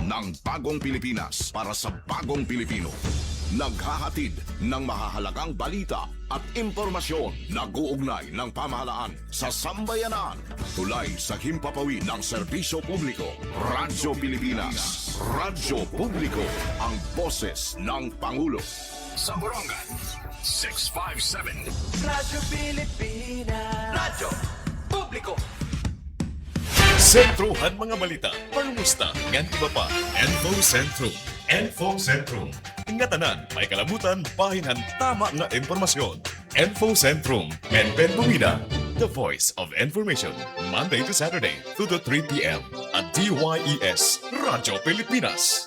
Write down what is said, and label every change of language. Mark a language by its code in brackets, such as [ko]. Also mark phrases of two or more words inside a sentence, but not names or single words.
[tl] Ng bagong Pilipinas para sa bagong Pilipino. Naghahatid ng mahahalagang balita at impormasyon na guugnay ng pamahalaan sa sambayanan. Tulay sa himpapawid ng serbisyo publiko. Radyo Pilipinas. Radyo Publiko. Ang boses ng Pangulo. Sa Borongan, 657. Radyo Pilipinas. Radyo Publiko. [war] Sentruhan mga balita, panumusta, ngan iba pa, Info Sentrum. Info Sentrum. Ngatanan, may kalabutan, bahinan, tama nga informasyon. Info Sentrum, Benben Bumida, [en] the voice of information, Monday to Saturday, 2 to 3 p.m. [tl] at DYES, Radyo Pilipinas.